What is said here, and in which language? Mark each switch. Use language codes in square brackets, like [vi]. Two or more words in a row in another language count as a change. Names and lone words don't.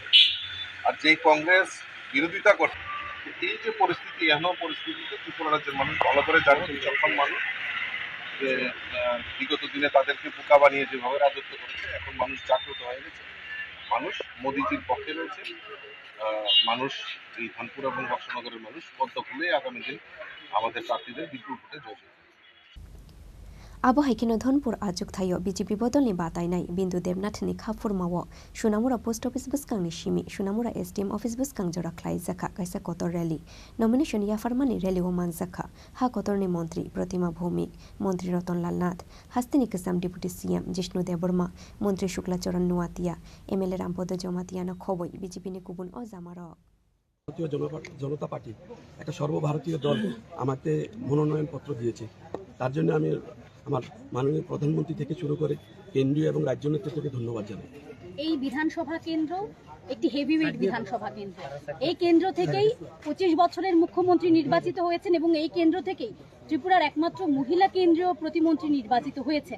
[bn] আর যেই কংগ্রেস বিরোধিতা করছে, এই যে পরিস্থিতি, এমন পরিস্থিতিতে ত্রিপুরা রাজ্যের মানুষ ভালো করে জানে, বিচক্ষণ মানুষ, যে বিগত দিনে তাদেরকে বোকা বানিয়ে যেভাবে রাজত্ব করেছে, এখন মানুষ জাগ্রত হয়ে গেছে, মানুষ মোদিজির পক্ষে রয়েছে। মানুষ এই ধনপুর এবং বক্সনগরের মানুষ পদ্ম খুলে আগামী দিন আমাদের প্রার্থীদের বিপুল ভোটে জয়। [trp] Abo haikino Dhonpur ajuk thayo BJP bodolni batainai Bindu Devnathni khapurmawo Shunamura [en] post office [trp] buskangni shimi Shunamura [en] SDM office [trp] buskang jora khlai zakha kaisa kotor [en] rally nomination [trp] ya farmani rally o man zakha ha kotorni montri Pratima Bhumik montri Ratonlal Nath Hastini Kasam [en] deputy CM [trp] Jishnu Deborma montri Shukla Charan Nuatia MLA Rampodo Jomatia na khoboi BJP ni kubun o zamaro [bn] ভারতীয় জনতা পার্টি একটা সর্বভারতীয় দল আমাকে মনোনয়নপত্র দিয়েছে। তার জন্য আমি আমার মাননীয় প্রধানমন্ত্রী থেকে শুরু করে কেন্দ্রীয় এবং রাজ্য নেতৃত্বকে ধন্যবাদ জানাই। এই বিধানসভা কেন্দ্র একটি হেভিওয়েট বিধানসভা কেন্দ্র। এই কেন্দ্র থেকেই 25 বছরের মুখ্যমন্ত্রী নির্বাচিত হয়েছেন এবং এই কেন্দ্র থেকেই ত্রিপুরার একমাত্র মহিলা কেন্দ্রীয় প্রতিমন্ত্রী নির্বাচিত হয়েছেন।